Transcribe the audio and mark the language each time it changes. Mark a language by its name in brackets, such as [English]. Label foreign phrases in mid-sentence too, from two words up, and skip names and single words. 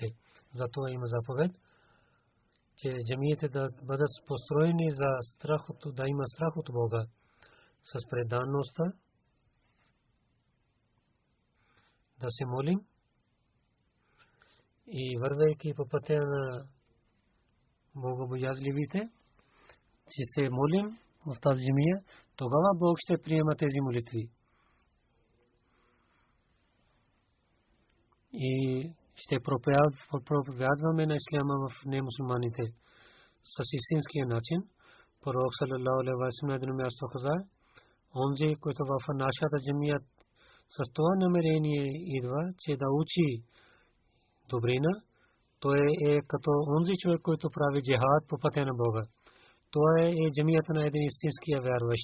[Bulgarian] Затова има заповед, че джамиите да бъдат построени за страхото, да има страх от Бога, с преданността, да се молим и вървейки по пътя на богобоязливите, че се молим в тази джамия, тогава Бог ще приема тези молитви. И ще проповядваме на исляма в немусулманите с истинския начин. Пророк [Arabic] صلى الله عليه وسلم [Bulgarian] на едно място каза, онзи, който в нашата джамия с това намерение идва, че да учи добрина, той е като онзи човек, който прави джихад по пътя на Бога. Това е джамията на един истинския вярващ.